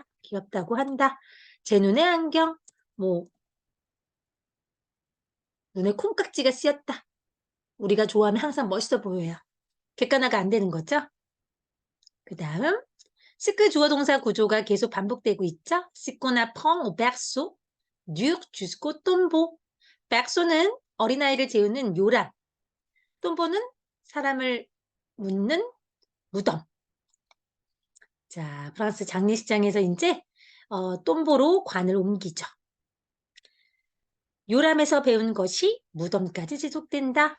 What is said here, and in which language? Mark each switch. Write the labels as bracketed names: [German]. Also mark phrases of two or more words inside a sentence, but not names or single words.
[Korean] 귀엽다고 한다. 제 눈에 안경. 뭐 눈에 콩깍지가 쓰였다. 우리가 좋아하면 항상 멋있어 보여요. 객관화가 안 되는 거죠? 그 다음 스크 주어 동사 구조가 계속 반복되고 있죠? [French] Ce qu'on apprend au berceau dure jusqu'au tombeau. [Korean] berceau는 어린아이를 재우는 요람. tombeau는 사람을 묻는 무덤. 자, 프랑스 장례식장에서 이제 tombeau로 관을 옮기죠. 요람에서 배운 것이 무덤까지 지속된다.